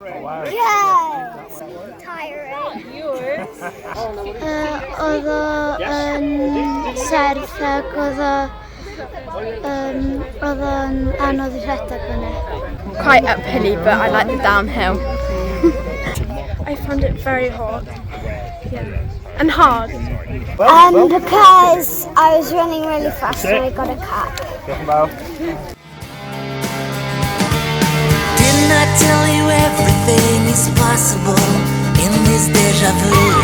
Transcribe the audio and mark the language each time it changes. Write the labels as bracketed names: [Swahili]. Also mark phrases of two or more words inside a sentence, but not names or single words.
[English] Yes! Tiring. [Welsh] Oedd o yn serth ac oedd o'n anodd i rhedeg fyny. [English] Quite uphilly, but I like the downhill. I found it very hot. Yeah. And hard. Because I was running really fast and I got a cap. Didn't I tell you everything is possible in this deja vu?